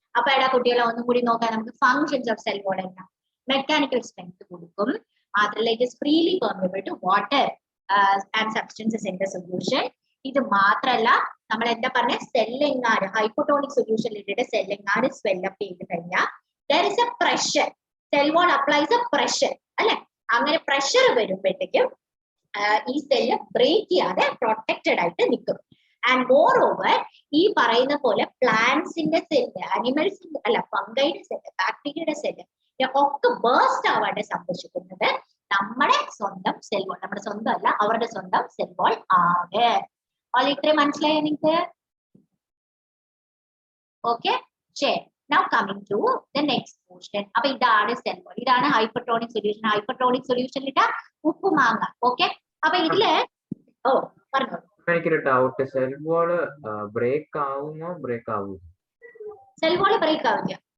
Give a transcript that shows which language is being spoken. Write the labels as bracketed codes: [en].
[ml] അപ്പൊ എടാ കുട്ടികളെ ഒന്നും കൂടി നോക്കാം നമുക്ക്. ഫങ്ഷൻസ് ഓഫ് സെൽ വാൾ എന്താ? മെക്കാനിക്കൽ സ്ട്രെങ്ത് കൊടുക്കും. മാത്രമല്ല, [en] It is freely permeable to water and substances in the solution. [ml] ഇത് മാത്രമല്ല, നമ്മൾ എന്താ പറഞ്ഞ, സെല്ലെങ്ങാട് ഹൈപ്പോട്ടോണിക് സൊല്യൂഷനിൽ ഇട്ടിട്ട് സെല്ലെങ്ങാട് സ്വെല്ലപ്പ് ചെയ്ത് കഴിഞ്ഞാൽ [en] there is a pressure. Cell wall applies a pressure [ml] അല്ലെ? അങ്ങനെ പ്രഷർ വരുമ്പോഴത്തേക്കും ഈ സെല്ല് ബ്രേക്ക് ചെയ്യാതെ പ്രൊട്ടക്റ്റഡ് ആയിട്ട് നിൽക്കും. [en] and moreover, [ml] ഈ പറയുന്ന പോലെ പ്ലാന്റ്സിന്റെ സെല്ല്, അനിമൽസിന്റെ അല്ല, ഫംഗൈയുടെ സെല്ല്, ബാക്ടീരിയയുടെ സെല്ല് ഒക്കെ ബേസ്റ്റ് ആവാണ്ട് സംഭവിക്കുന്നത് നമ്മുടെ സ്വന്തം സെൽ വാൾ, നമ്മുടെ സ്വന്തം അല്ല, അവരുടെ സ്വന്തം സെൽ വാൾ ആണ്. ഇത്രയും മനസ്സിലായോ നിങ്ങൾക്ക്? ഓക്കെ, ശരി. [en] Now coming to the next portion. [ml] അപ്പൊ ഇതാണ് സെൽ വാൾ, ഇതാണ് ഹൈപ്പർട്ടോണിക് സൊല്യൂഷൻ. ഹൈപ്പർട്ടോണിക് സൊല്യൂഷൻ ഇട്ട ഉപ്പ് മാങ്ങ. ഓക്കെ, അപ്പൊ ഇതില് പറഞ്ഞോ. എനിക്കൊരു ഡൗട്ട്, സെൽ വാള് ബ്രേക്ക് ആവുമോ? ബ്രേക്ക് ആവൂ? സെൽ വാള് ബ്രേക്ക് ആവില്ല.